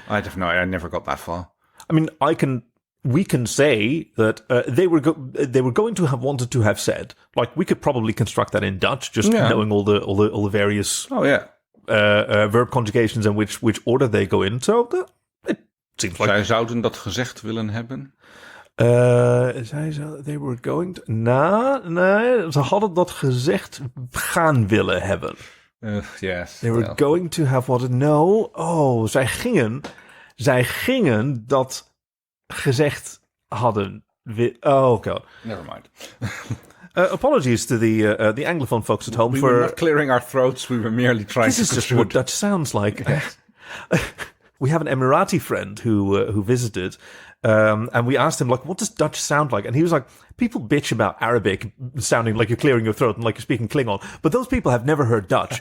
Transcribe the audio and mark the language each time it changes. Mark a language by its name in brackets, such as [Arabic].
[English] I don't know. I never got that far. I mean, we can say that they were going to have wanted to have said. Like, we could probably construct that in Dutch, just knowing all the various. Oh yeah. Verb conjugations and which order they go in. So it seems like... [Dutch] Zij zouden dat gezegd willen hebben? [English] They were going to... [Dutch] Nee, ze hadden dat gezegd gaan willen hebben. [English] Yes. They were going to have what... No. [Dutch] Oh, zij gingen dat gezegd hadden... [English] Oh, okay. Never mind. Apologies to the Anglophone folks at home we were not clearing our throats. We were merely trying to... This is just what Dutch sounds like. We have an Emirati friend who visited, and we asked him, like, what does Dutch sound like? And he was like, people bitch about Arabic sounding like you're clearing your throat and like you're speaking Klingon, but those people have never heard Dutch.